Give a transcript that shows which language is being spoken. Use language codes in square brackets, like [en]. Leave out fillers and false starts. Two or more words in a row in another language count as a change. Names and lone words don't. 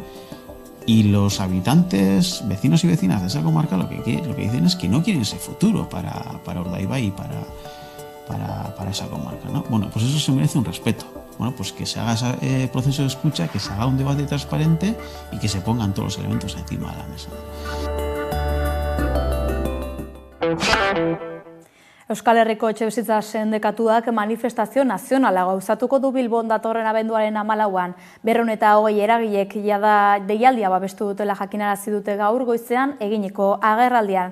[es] Y los habitantes, vecinos y vecinas de esa comarca lo que dicen es que no quieren ese futuro para Urdaibai y para esa comarca, ¿no? Bueno, pues eso se merece un respeto. Bueno, pues que se haga ese proceso de escucha, que se haga un debate transparente y que se pongan todos los elementos encima de la mesa. [eu] Euskal Herriko etxebizitza sindikatuak manifestazio nazionala gauzatuko du Bilbon datorren abenduaren 14an. 220 eragilek jada deialdia babestu dutela jakinarazi dute gaur goizean eginiko agerraldian.